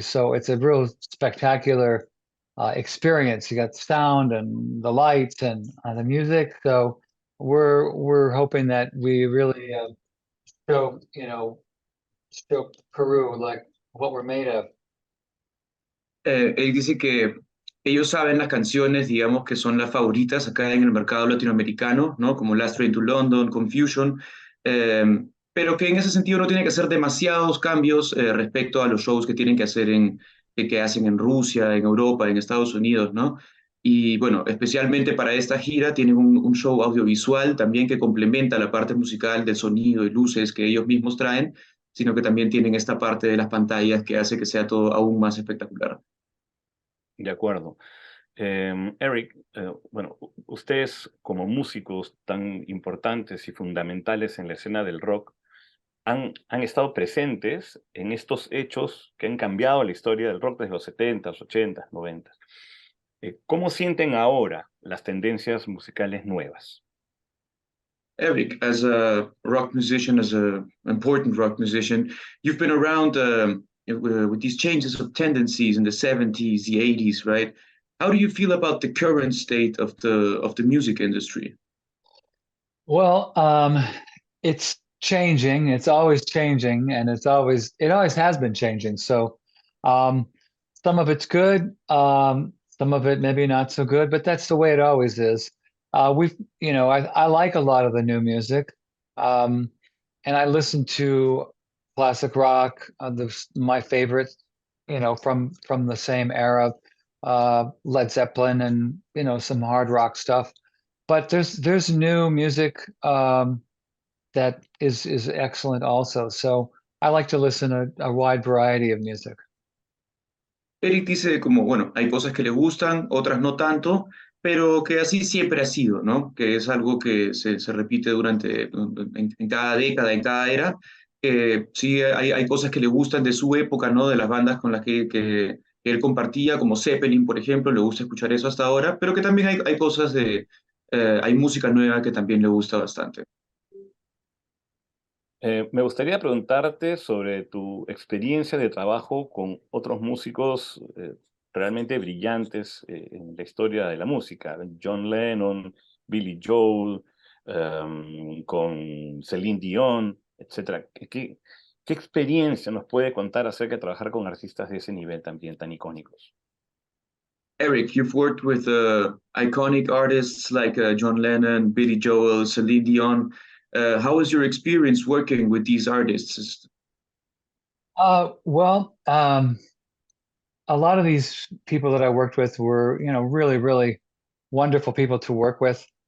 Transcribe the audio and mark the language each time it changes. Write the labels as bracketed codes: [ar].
[en] So it's a real spectacular experience. You got sound and the lights and the music. So we're hoping that we really show show Peru like what we're made of. [es] Él dice que ellos saben las canciones, digamos, que son las favoritas acá en el mercado latinoamericano, ¿no? Como Last Train to London, Confusion, eh, pero que en ese sentido no tiene que hacer demasiados cambios respecto a los shows que tienen que hacer que hacen en Rusia, en Europa, en Estados Unidos, ¿no? Y bueno, especialmente para esta gira tienen un show audiovisual también que complementa la parte musical del sonido y luces que ellos mismos traen, sino que también tienen esta parte de las pantallas que hace que sea todo aún más espectacular. De acuerdo. Eric, bueno, ustedes como músicos tan importantes y fundamentales en la escena del rock han estado presentes en estos hechos que han cambiado la historia del rock desde los 70s, 80s, 90s. ¿Cómo sienten ahora las tendencias musicales nuevas? [en] Eric, as a rock musician, as an important rock musician, you've been around with these changes of tendencies in the 70s, the 80s, right? How do you feel about the current state of the music industry? Well, it's changing. It's always changing, and it always has been changing. So, um, some of it's good, some of it maybe not so good, but that's the way it always is. I like a lot of the new music, um, and I listen to classic rock, my favorites, from the same era, Led Zeppelin, and some hard rock stuff. But there's new music that is excellent also. So I like to listen to a wide variety of music. [es] Eric dice como, bueno, hay cosas que le gustan, otras no tanto, pero que así siempre ha sido, ¿no? Que es algo que se repite en cada década, en cada era. Sí, hay cosas que le gustan de su época, ¿no? De las bandas con las que él compartía, como Zeppelin, por ejemplo, le gusta escuchar eso hasta ahora, pero que también hay cosas hay música nueva que también le gusta bastante. Me gustaría preguntarte sobre tu experiencia de trabajo con otros músicos realmente brillantes en la historia de la música. John Lennon, Billy Joel, con Celine Dion, etcétera. ¿Qué experiencia nos puede contar acerca de trabajar con artistas de ese nivel también tan icónicos? [en] Eric, you've worked with iconic artists like John Lennon, Billy Joel, Celine Dion. How was your experience working with these artists? Well, a lot of these people that I worked with were, really, really wonderful people to work with.